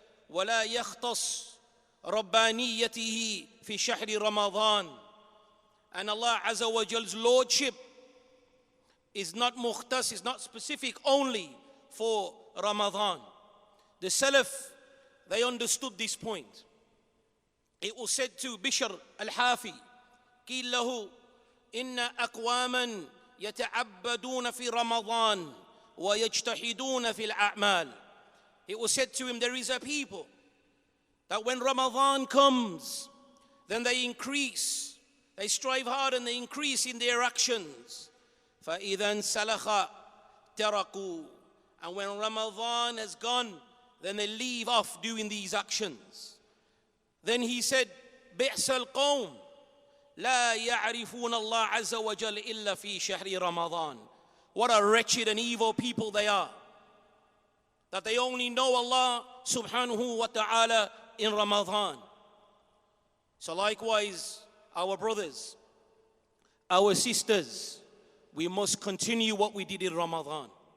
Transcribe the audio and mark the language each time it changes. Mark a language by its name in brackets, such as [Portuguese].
[Arabic] وَلَا يَخْتَصْ رَبَّانِيَّتِهِ فِي شَهْرِ رَمَضَانِ. [English] And Allah Azza wa Jal's Lordship is not mukhtas, is not specific only for Ramadan. The Salaf, they understood this point. It was said to Bishr al-Ḥāfī, [Arabic] قِيل لَهُ إِنَّ أَقْوَامًا يَتَعَبَّدُونَ فِي رَمَضَانِ وَيَجْتَحِدُونَ فِي الْأَعْمَالِ. [English] It was said to him, there is a people that when Ramadan comes, then they increase, they strive hard and they increase in their actions. [Arabic] فَإِذَا انْسَلَخَ تَرَكُوا. [English] And when Ramadan has gone, then they leave off doing these actions. Then he said, [Arabic] بِئْسَ الْقَوْمِ لَا يَعْرِفُونَ اللَّهَ عَزَّ وَجَلَّ إِلَّا فِي شَهْرِ رَمَضَانِ. [English] What a wretched and evil people they are, that they only know Allah subhanahu wa ta'ala in Ramadan. So likewise, our brothers, our sisters, we must continue what we did in Ramadan.